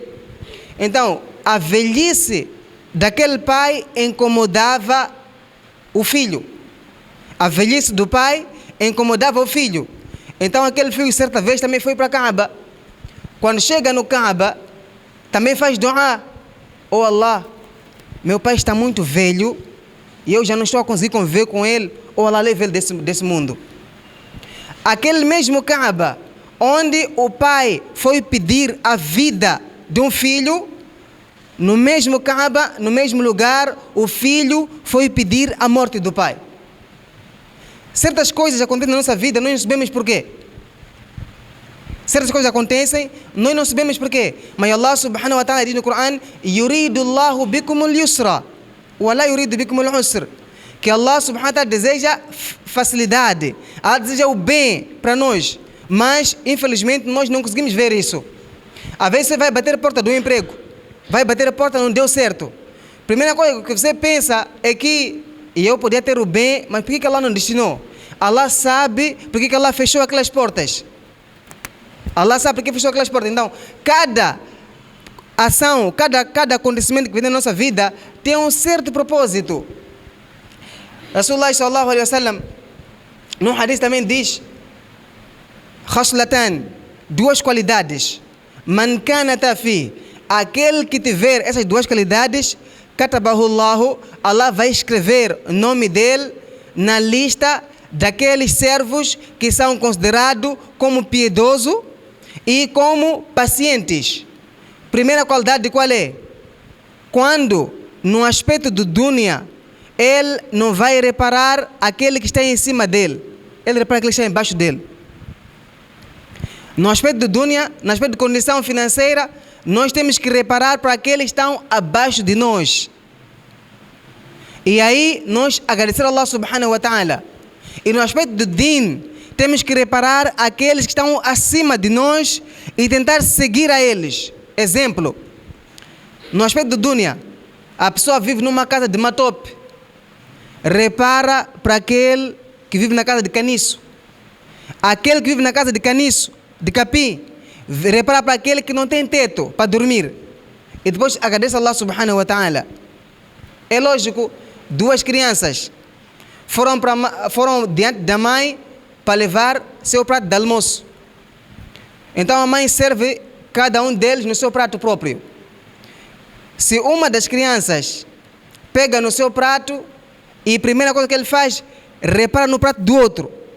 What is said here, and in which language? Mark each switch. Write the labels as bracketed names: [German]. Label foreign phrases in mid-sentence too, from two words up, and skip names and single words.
[Portuguese] Então, a velhice daquele pai incomodava o filho. A velhice do pai incomodava o filho. Então, aquele filho certa vez também foi para Kaaba. Quando chega no Kaaba, também faz dua. Oh Allah, meu pai está muito velho e eu já não estou a conseguir conviver com ele. Oh Allah, leve ele desse mundo. Aquele mesmo Kaaba, onde o pai foi pedir a vida de um filho, no mesmo Kaaba, no mesmo lugar, o filho foi pedir a morte do pai. Certas coisas acontecem na nossa vida, nós não sabemos porquê. Certas coisas acontecem, nós não sabemos porquê. Mas Allah [Arabic] سبحانه وتعالى [Portuguese] diz no Coran: [Arabic] يريد الله بكم اليسر ولا يريد بكم العسر. [Portuguese] Que Allah [Arabic] سبحانه وتعالى [Portuguese] deseja facilidade, Allah deseja o bem para nós. Mas, infelizmente, nós não conseguimos ver isso. Às vezes você vai bater a porta do emprego, vai bater a porta, não deu certo. Primeira coisa que você pensa é que eu podia ter o bem, mas por que Allah não destinou? Allah sabe por que Allah fechou aquelas portas. Allah sabe por que fechou aquelas portas. Então, cada ação, cada acontecimento que vem na nossa vida tem um certo propósito. [Arabic] رسول الله صلى الله عليه وسلم, [Portuguese] no hadith também diz: Khaslatan, duas qualidades. [Arabic] من كانتا في, [Portuguese] aquele que tiver essas duas qualidades, [Arabic] كتبه الله, [Portuguese] Allah vai escrever o nome dele na lista daqueles servos que são considerados como piedosos e como pacientes. Primeira qualidade qual é? Quando no aspecto do dunya ele não vai reparar aquele que está em cima dele, ele repara aquele que está embaixo dele. No aspecto do dunya, no aspecto de condição financeira, nós temos que reparar para aqueles que estão abaixo de nós. E aí nós agradecer a Allah [Arabic] سبحانه وتعالى. [Portuguese] E no aspecto do din, temos que reparar aqueles que estão acima de nós e tentar seguir a eles. Exemplo, no aspecto do dunya, a pessoa vive numa casa de matope, repara para aquele que vive na casa de caniço. Aquele que vive na casa de caniço, de capim, repara para aquele que não tem teto para dormir. E depois agradece a Allah [Arabic] سبحانه وتعالى. [Portuguese] É lógico, duas crianças foram diante da mãe para levar seu prato de almoço. Então a mãe serve cada um deles no seu prato próprio. Se uma das crianças pega no seu prato e a primeira coisa que ele faz, repara no prato do outro.